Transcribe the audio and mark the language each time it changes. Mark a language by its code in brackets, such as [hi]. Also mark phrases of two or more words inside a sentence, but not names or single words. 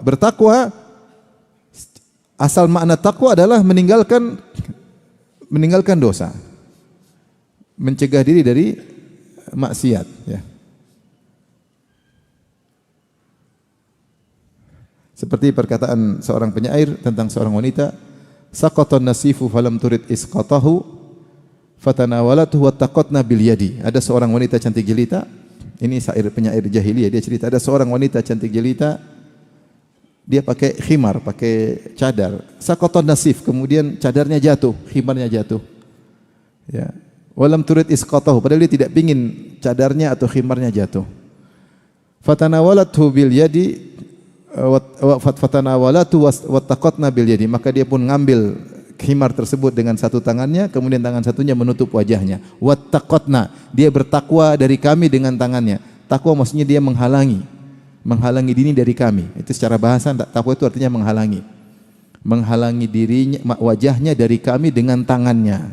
[id] Bertakwa, asal makna takwa adalah meninggalkan dosa. Mencegah diri dari maksiat, ya. Seperti perkataan seorang penyair tentang seorang wanita, [ar] سقطت النصيف فلم ترد إسقاطه فتناولته واتقتنا باليد. [id] Ada seorang wanita cantik jelita, ini penyair jahiliyah, dia cerita ada seorang wanita cantik jelita, dia pakai khimar, pakai cadar. [ar] سقطت النصيف, [id] kemudian cadarnya jatuh, khimarnya jatuh. Ya. [ar] ولم ترد إسقاطه, [id] padahal dia tidak ingin cadarnya atau khimarnya jatuh. [ar] فتناولته باليد فتناولت واتقتنا باليد, [id] maka dia pun ngambil khimar tersebut dengan satu tangannya, kemudian tangan satunya menutup wajahnya. Wattaqatna, dia bertakwa dari kami dengan tangannya. Takwa maksudnya dia menghalangi diri dari kami. Itu secara bahasa takwa itu artinya menghalangi dirinya, wajahnya dari kami dengan tangannya.